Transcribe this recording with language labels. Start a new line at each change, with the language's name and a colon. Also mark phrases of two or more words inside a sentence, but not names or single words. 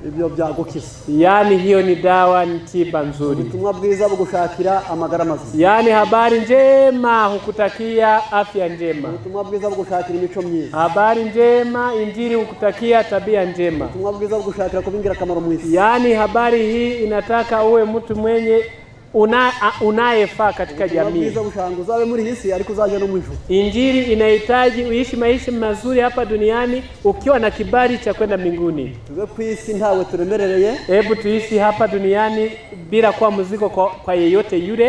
Kinyarwanda: ibyo byagukiza.
Swahili: Yani hiyo ni dawa, ni tiba nzuri.
Kinyarwanda: Ubutumwa bwiza bugushakira amagara mazima.
Swahili: Yani habari njema hukutakia afya njema.
Kinyarwanda: Ubutumwa bwiza bugushakira imico myiza.
Swahili: Habari njema, injili hukutakia tabia njema.
Kinyarwanda: Ubutumwa bwiza bugushakira kubingira akamaro mu isi.
Swahili: Yani habari hii inataka uwe mtu mwenye unayefaa katika jamii. Injili inahitaji uishi maisha mazuri hapa duniani ukiwa na kibali cha kwenda mbinguni. Hebu tuishi hapa duniani bila kuwa mzigo kwa yeyote yule.